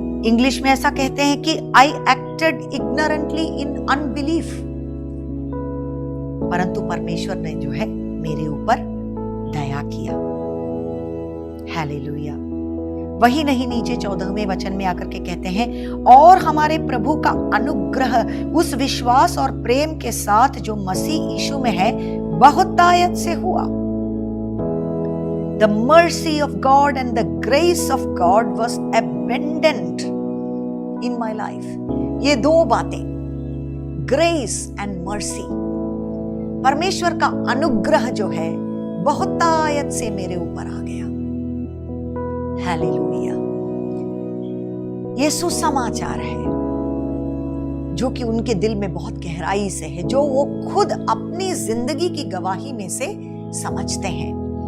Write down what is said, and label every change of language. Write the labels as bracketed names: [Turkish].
[Hindi] English में ऐसा कहते हैं कि [English] I acted ignorantly in unbelief, [Hindi] परंतु परमेश्वर ने जो है मेरे ऊपर दया किया। हालेलुया। वही नहीं, नीचे 14वें वचन में आकर के कहते हैं, और हमारे प्रभु का अनुग्रह उस विश्वास और प्रेम के साथ जो मसीह यीशु में है बहुतायत से हुआ। [English] The mercy of God and the grace of God was abundant in my life, [Hindi] ये दो बातें, [English] grace and mercy, [Hindi] परमेश्वर का अनुग्रह जो है बहुतायत से मेरे ऊपर आ गया। हालेलुया। ये सुसमाचार है जो कि उनके दिल में बहुत गहराई से है, जो वो खुद अपनी जिंदगी की गवाही में से समझते हैं।